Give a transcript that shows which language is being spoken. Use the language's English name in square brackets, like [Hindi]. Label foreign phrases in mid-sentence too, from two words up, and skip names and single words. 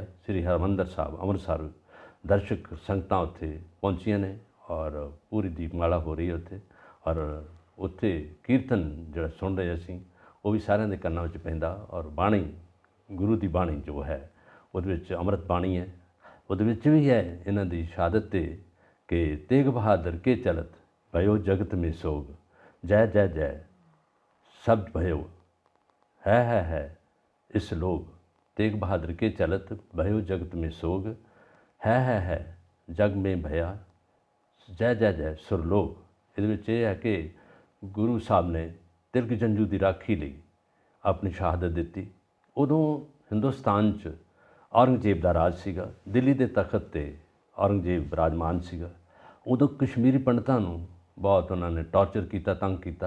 [Punjabi] ਸ੍ਰੀ ਹਰਿਮੰਦਰ ਸਾਹਿਬ ਅੰਮ੍ਰਿਤਸਰ ਦਰਸ਼ਕ ਸੰਗਤਾਂ ਉੱਥੇ ਪਹੁੰਚੀਆਂ ਨੇ ਔਰ ਪੂਰੀ ਦੀਪਮਾਲਾ ਹੋ ਰਹੀ ਹੈ ਉੱਥੇ। ਔਰ ਉੱਥੇ ਕੀਰਤਨ ਜਿਹੜਾ ਸੁਣ ਰਹੇ ਅਸੀਂ, ਉਹ ਵੀ ਸਾਰਿਆਂ ਦੇ ਕੰਨਾਂ ਵਿੱਚ ਪੈਂਦਾ। ਔਰ ਬਾਣੀ, ਗੁਰੂ ਦੀ ਬਾਣੀ ਜੋ ਹੈ ਉਹਦੇ ਵਿੱਚ ਅੰਮ੍ਰਿਤ ਬਾਣੀ ਹੈ, ਉਹਦੇ ਵਿੱਚ ਵੀ ਹੈ ਇਹਨਾਂ ਦੀ ਸ਼ਹਾਦਤ 'ਤੇ ਕਿ [Braj] ਤੇਗ ਬਹਾਦਰ ਕੇ ਚਲਤ भयो जगत में सोग, जय जय जय शब्द भयो है इस लोग। तेग बहादुर के चलत भयो जगत में सोग, है जग में भया जय जय जय सुरलोक। [Punjabi] ਇਹਦੇ ਵਿੱਚ ਇਹ ਹੈ ਕਿ ਗੁਰੂ ਸਾਹਿਬ ਨੇ ਤਿਲਕ ਜੰਝੂ ਦੀ ਰਾਖੀ ਲਈ ਆਪਣੀ ਸ਼ਹਾਦਤ ਦਿੱਤੀ। ਉਦੋਂ ਹਿੰਦੁਸਤਾਨ 'ਚ ਔਰੰਗਜ਼ੇਬ ਦਾ ਰਾਜ ਸੀਗਾ, ਦਿੱਲੀ ਦੇ ਤਖਤ 'ਤੇ ਔਰੰਗਜ਼ੇਬ ਬਿਰਾਜਮਾਨ ਸੀਗਾ। ਉਦੋਂ ਕਸ਼ਮੀਰੀ ਪੰਡਤਾਂ ਨੂੰ ਬਹੁਤ ਉਹਨਾਂ ਨੇ ਟੌਰਚਰ ਕੀਤਾ, ਤੰਗ ਕੀਤਾ।